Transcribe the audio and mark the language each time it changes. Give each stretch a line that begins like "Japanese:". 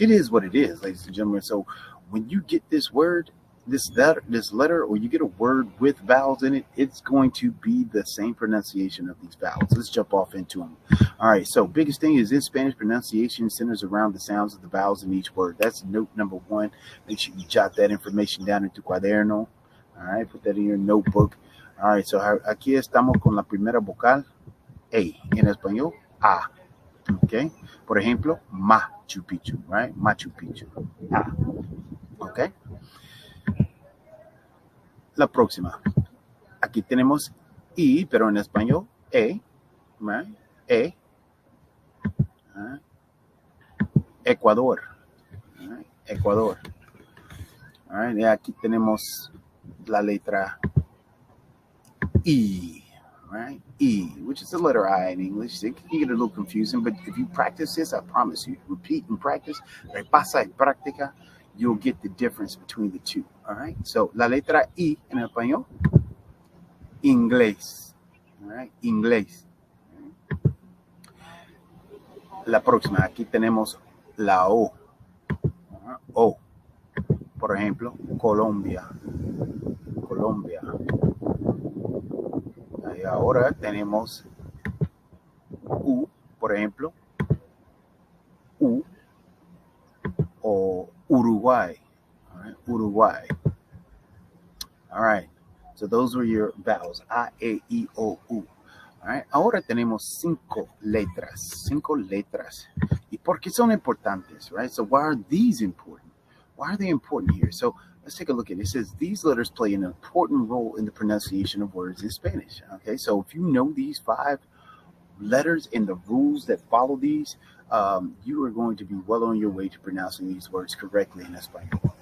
English: It is what it is, ladies and gentlemen. So when you get this word, this letter, or you get a word with vowels in it, it's going to be the same pronunciation of these vowels. Let's jump off into them. All right, so biggest thing is in Spanish, pronunciation centers around the sounds of the vowels in each word. That's note number 1. Make sure you jot that information down into cuaderno. All right, put that in your notebook. All right, so
Spanish: aquí estamos con la primera vocal, A. En español, A. Okay, por ejemplo, Machu Picchu,
English: right?
Spanish: Machu Picchu, A. Okay. La próxima. Aquí tenemos I, pero en español, E.
English: Right?
Spanish: E. Ecuador.
English: All right,
Spanish: Ecuador. All right, y aquí tenemos la letra E, right?
English: E, which is the letter I in English. It can get a little confusing, but if you practice this, I promise you, repeat and practice,
Spanish: repasa y práctica,
English: you'll get the difference between the two. All right.
Spanish: So la letra I en español, inglés.
English: All right, inglés.
Spanish: La próxima, aquí tenemos la O. O, por ejemplo, Colombia. Colombia. Y ahora tenemos U, por ejemplo, U o Uruguay.
English: All right, Uruguay. All right. So those were your vowels. A, E, I, O, U. All right.
Spanish: Ahora tenemos cinco letras. Cinco letras. ¿Y por qué son importantes?
English: Right. So why are these important? Why are they important here? So let's take a look at it. It says these letters play an important role in the pronunciation of words in Spanish. Okay. So if you know these 5 letters and the rules that follow these, you are going to be well on your way to pronouncing these words correctly in español.